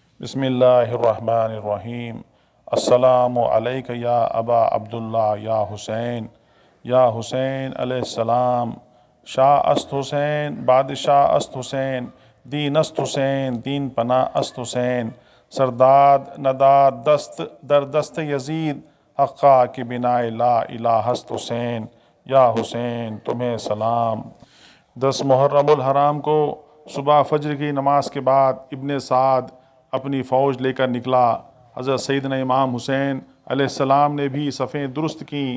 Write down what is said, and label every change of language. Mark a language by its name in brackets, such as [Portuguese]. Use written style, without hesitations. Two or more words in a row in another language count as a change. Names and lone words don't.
[Arabic] بسم اللہ الرحمن الرحیم۔ السلام علیک یا ابا عبداللہ یا حسین علیہ السلام۔ [Persian] شاہ است حسین بادشاہ است حسین، دین است حسین دین پناہ است حسین، سرداد نداد دست در دست یزید، حقا کی بنا لا الہ است حسین۔ [Urdu] یا حسین تمہیں سلام۔ 10 محرم الحرام کو صبح فجر کی نماز کے بعد ابن سعد اپنی فوج لے کر نکلا۔ حضرت سیدنا امام حسین علیہ السلام نے بھی صفیں درست کیں۔